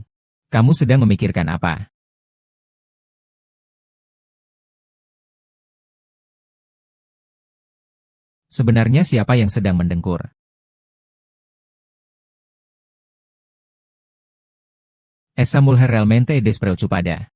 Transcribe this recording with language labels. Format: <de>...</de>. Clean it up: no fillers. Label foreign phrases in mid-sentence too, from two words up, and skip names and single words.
<id>Kamu sedang memikirkan apa? Sebenarnya siapa yang sedang mendengkur?</id> <pt>Esa mulher realmente despreocupada.</pt>